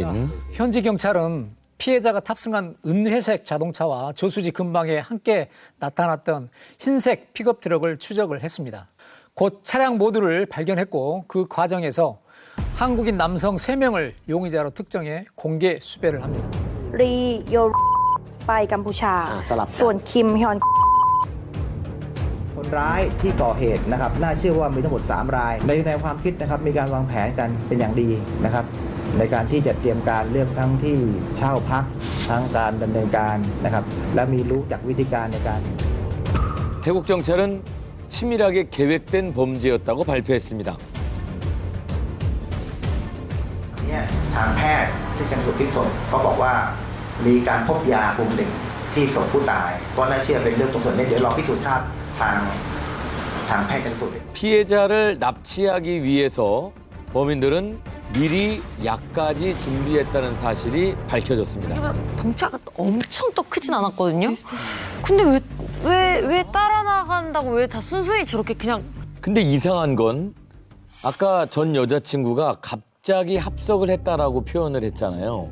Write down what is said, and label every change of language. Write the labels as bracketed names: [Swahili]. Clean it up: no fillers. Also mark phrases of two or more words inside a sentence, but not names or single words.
[Korean] 현지 경찰은 피해자가 탑승한 은회색 자동차와 저수지 근방에 함께 나타났던 흰색 픽업 트럭을 추적을 했습니다. 곧 차량 모두를 발견했고 그 과정에서 한국인 남성 3명을 용의자로 특정해 공개 수배를 합니다. [Thai] รีโยไปกัมพูชา ส่วนคิมฮยอน คนร้ายที่ก่อเหตุนะครับน่าเชื่อว่ามีทั้งหมด3รายในแนวความคิดนะครับมีการวางแผนกันเป็นอย่างดีนะครับในการที่จะเตรียมการเรื่องทั้งที่เช่าพักทั้งการดำเนินการนะครับและมีรู้จักวิธีการในการ [Korean] 태국 경찰은 치밀하게 계획된 범죄였다고 발표했습니다. [Thai] เนี่ยทางแพทย์ที่ชันสูตรพลิกศพก็บอกว่ามีการพบยากลุ่มหนึ่งที่ศพผู้ตายก็น่าเชื่อเป็นเรื่องตรงส่วนนี้เดี๋ยวรอพิสูจน์ทราบทางแพทย์ชันสูตร [Korean] 피해자를 납치하기 위해서 범인들은 미리 약까지 준비했다는 사실이 밝혀졌습니다. 덩치가 엄청 또 크진 않았거든요. 근데 왜 따라 나간다고 왜 다 순순히 저렇게 그냥. 근데 이상한 건 아까 전 여자친구가 갑자기 합석을 했다라고 표현을 했잖아요.